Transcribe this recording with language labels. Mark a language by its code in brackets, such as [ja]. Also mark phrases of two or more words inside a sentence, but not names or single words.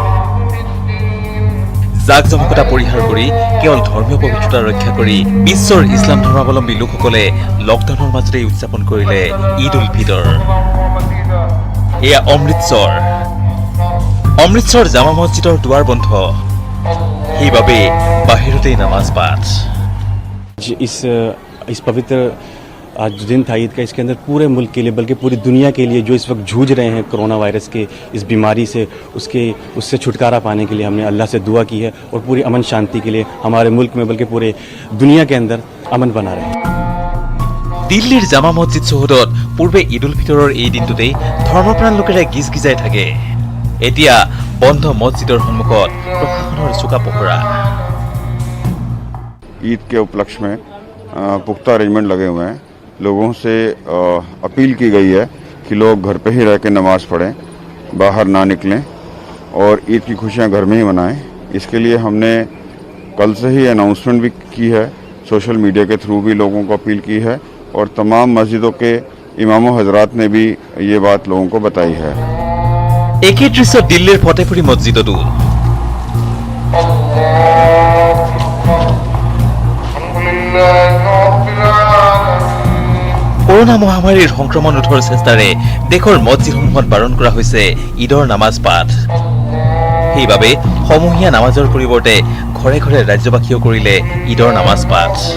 [as] জাকজমকতা পৰিহাৰ কৰি কেৱল ধৰ্মীয় পবিত্ৰতা ৰক্ষা কৰি বিশ্বৰ ইছলাম ধৰ্মাৱলম্বী লোকসকলে লকডাউনৰ মাজতেই উদযাপন কৰিলে ঈদ উল ফিতৰ এয়া অমৃতসৰ জামা মছজিদৰ দুৱাৰ বন্ধ সেইবাবে বাহিৰতেই নামাজ পাঠ [hi] इस पवित्र आज दिन था ईद का इसके अंदर पूरे मुल्क के लिए बल्कि पूरी दुनिया के लिए जो इस वक्त जूझ रहे हैं कोरोना वायरस के इस बीमारी से उससे छुटकारा पाने के लिए हमने अल्लाह से दुआ की है और पूरी अमन शांति के लिए हमारे मुल्क में बल्कि पूरे दुनिया के अंदर अमन बना रहे [as] দিল্লীৰ জামা মছজিদ চৌহদত পূৰ্বে ঈদ উল ফিতৰৰ এই দিনটোতেই ধৰ্মপ্ৰাণ লোকেৰে গিজগিজাই থাকে এতিয়া বন্ধ মছজিদৰ সন্মুখত প্ৰশাসনৰ চোকা পহৰা [hi] ईद के उपलक्ष्य में पुख्ता अरेंजमेंट लगे हुए हैं लोगों से अपील की गई है कि लोग घर पे ही रह के नमाज पढ़ें बाहर ना निकलें और ईद की खुशियां घर में ही मनाएं इसके लिए हमने कल से ही अनाउंसमेंट भी की है [en] social media [hi] के थ्रू भी लोगों को अपील की है और तमाम मस्जिदों के इमामों हजरात ने भी ये बात लोगों को बताई है [as] একে দৃশ্য দিল্লীৰ ফতেপুৰী মছজিদতো কৰোনা মহামাৰীৰ সংক্ৰমণ ৰোধৰ চেষ্টাৰে দেশৰ মছজিদসমূহত বাৰণ কৰা হৈছে ঈদৰ নামাজ পাঠ সেইবাবে সমূহীয়া নামাজৰ পৰিৱৰ্তে ঘৰে ঘৰে ৰাজ্যবাসীয়েও কৰিলে ঈদৰ নামাজ পাঠ